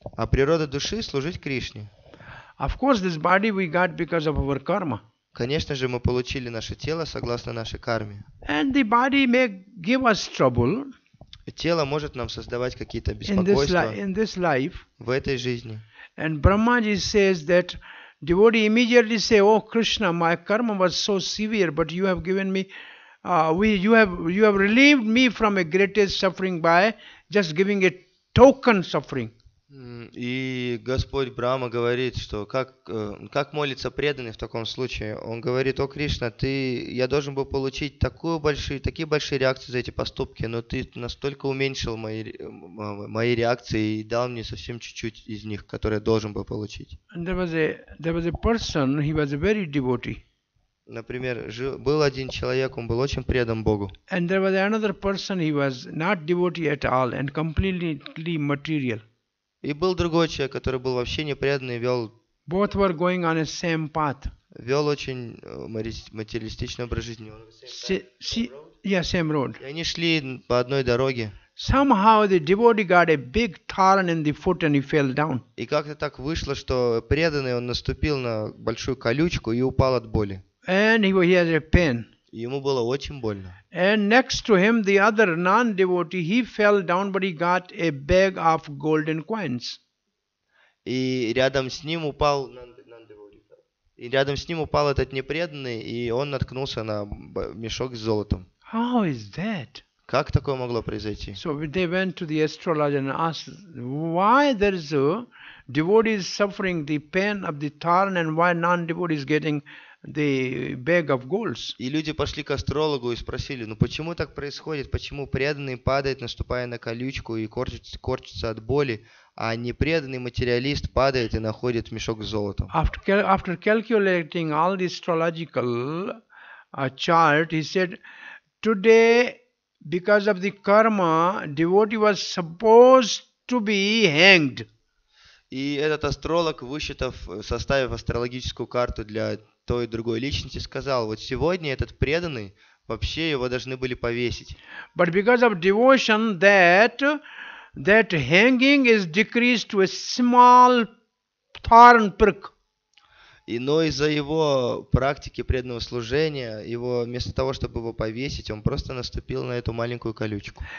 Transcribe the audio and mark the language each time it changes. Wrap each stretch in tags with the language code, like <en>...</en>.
<ru>А природа души служить Кришне.</ru> <en>Of course, this body we got because of our karma.</en> <ru>Конечно же, мы получили наше тело согласно нашей карме.</ru> <en>And the body may give us trouble.</en> <ru>Тело может нам создавать какие-то беспокойства</ru> <en>in this life.</en> <ru>В этой жизни.</ru> <en>And Brahmaji says that devotee immediately say, "Oh Krishna, my karma was so severe, but you have given me, you have relieved me from a greatest suffering by just giving a token suffering."</en> <ru>И Господь Брахма говорит, что как молится преданный в таком случае. Он говорит: «О Кришна, я должен был получить такие большие реакции за эти поступки, но ты настолько уменьшил мои реакции и дал мне совсем чуть-чуть из них, которые я должен был получить».</ru> <en>And there was a person, he was a very devotee.</en> <ru>Например, был один человек, он был очень предан Богу.</ru> <en>And there was another person, he was not devotee at all and completely material.</en> <ru>И был другой человек, который был вообще не преданный,</ru> <en>Both were going on a same path.</en> <ru>Вел очень материалистичный образ жизни.</ru> <en>Same road.</en> <ru>И они шли по одной дороге.</ru> <en>Somehow the devotee got a big thorn in the foot and he fell down.</en> <ru>И как-то так вышло, что преданный, он наступил на большую колючку и упал от боли.</ru> <en>And he has a pain.</en> <ru>Ему было очень больно.</ru> <en>And next to him, the other non-devotee, he fell down, but he got a bag of golden coins.</en> <ru>И рядом с ним упал этот непреданный, и он наткнулся на мешок с золотом.</ru> <en>How is that?</en> <ru>Как такое могло произойти?</ru> <en>So they went to the astrologer and asked, why there is a devotee is suffering the pain of the thorn and why non-devotee is getting the bag of golds.</en> <ru>И люди пошли к астрологу и спросили: почему так происходит? Почему преданный падает, наступая на колючку и корчится от боли, а непреданный материалист падает и находит мешок с золотом?</ru> <en>After calculating all the astrological a chart. He said, today, because of the karma, devotee was supposed to be hanged.</en> <ru>И этот астролог, составив астрологическую карту для той и другой личности, сказал, вот сегодня этот преданный, вообще его должны были повесить.</ru> <en>But because of devotion, that hanging is decreased to a small thorn prick.</en> <ru>Но из-за его практики преданного служения, вместо того, чтобы его повесить, он просто наступил на эту маленькую колючку.</ru>